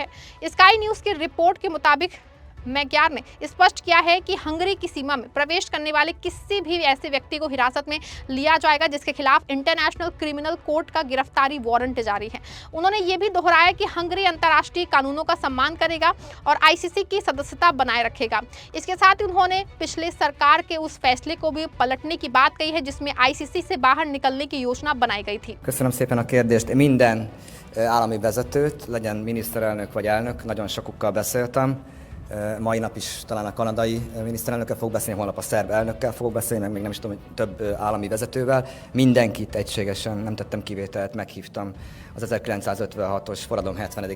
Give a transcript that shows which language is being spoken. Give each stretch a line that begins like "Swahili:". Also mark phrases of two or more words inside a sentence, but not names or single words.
Hindi: स्काई न्यूज की रिपोर्ट के मुताबिक मैग्यार ने स्पष्ट किया है कि हंगरी की सीमा में प्रवेश करने वाले किसी भी ऐसे व्यक्ति को हिरासत में लिया जाएगा जिसके खिलाफ इंटरनेशनल क्रिमिनल कोर्ट का गिरफ्तारी वारंट जारी है। उन्होंने ये भी दोहराया कि हंगरी अंतर्राष्ट्रीय कानूनों का सम्मान करेगा और आईसीसी की सदस्यता बनाए रखेगा। इसके साथ ही उन्होंने पिछले सरकार के उस फैसले को भी पलटने की बात कही है जिसमें आईसीसी से बाहर निकलने की योजना बनाई गई थी।
Hungarian: Köszönöm szépen a kérdést. Minden állami vezetőt, legyen miniszterelnök vagy elnök, nagyon sokukkal beszéltem. Mai nap is talán a kanadai miniszterelnökkel fogok beszélni, holnap a szerb elnökkel fogok beszélni, meg még nem is tudom, hogy több állami vezetővel. Mindenkit egységesen, nem tettem kivételt, meghívtam az 1956-os forradalom 70.